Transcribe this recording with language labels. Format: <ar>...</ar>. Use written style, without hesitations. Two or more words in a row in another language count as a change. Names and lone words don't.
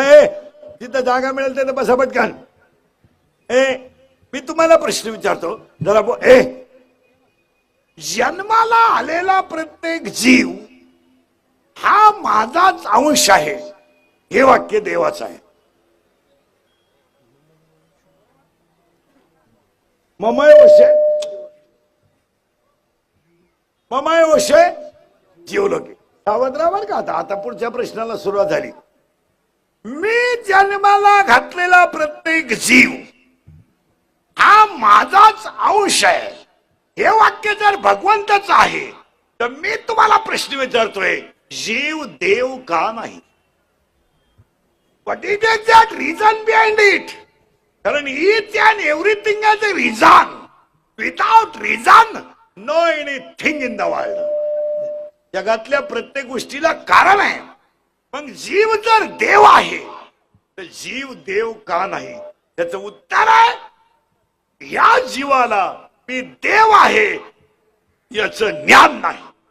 <mr>जिथं जागा मिळेल तिथं बसा पटकन. मी तुम्हाला प्रश्न विचारतो. जरा जन्माला आलेला प्रत्येक जीव हा माझाच अंश आहे, हे वाक्य देवाचं आहे.</mr> <sa>ममय वशे जीवलोके.</sa> <mr>सावध राहा बरं का. आता पुढच्या प्रश्नाला सुरुवात झाली. मी जन्माला घातलेला प्रत्येक जीव हा माझाच अंश आहे, हे वाक्य जर भगवंताचं आहे तर मी तुम्हाला प्रश्न विचारतोय, जीव देव का नाही?</mr> <en>What is the exact reason behind it? कारण each and everything has a reason. without reason no anything in the world.</en> <mr>जगातल्या प्रत्येक गोष्टीला कारण आहे. मग जीव जर देव आहे तर जीव देव का नाही? त्याचं उत्तर आहे, या जीवाला मी देव आहे याचं ज्ञान नाही.</mr>